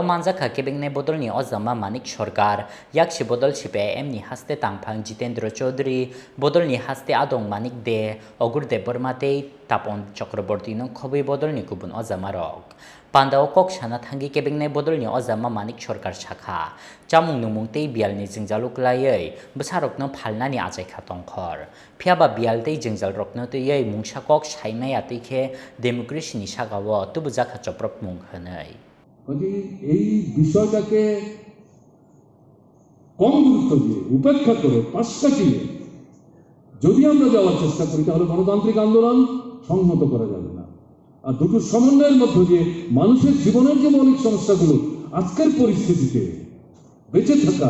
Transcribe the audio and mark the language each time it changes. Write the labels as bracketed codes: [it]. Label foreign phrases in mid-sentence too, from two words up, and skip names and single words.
[trp] manjakha kebengnai bodolni ojama manik sarkar yakshi bodol CPM ni haste tangphang Jitendra Chaudhary bodolni haste adong manik de ogurde bormate tapon chakraborti no khobai bodolni kubun ojama rok Panda o kok sana thangi kebengnai bodolni ojama manik sarkar shakha chamung numung tei bialni jingjaluk layei besarok no phalnani ajaikha tongkhor phiaba bialtei jingjal rokno tei mungsa kok saimai atikhe democracy ni sagao tubujakha chaprop mung hanai [bn] এই বিষয়টাকে কম গুরুত্ব দিয়ে উপেক্ষা করে পাশটা দিয়ে যদি আমরা যাওয়ার চেষ্টা করি তাহলে গণতান্ত্রিক আন্দোলন সংহত করা যাবে না আর দুটো সমন্বয়ের মধ্যে দিয়ে মানুষের জীবনের যে মৌলিক সমস্যাগুলো আজকের পরিস্থিতিতে বেঁচে থাকা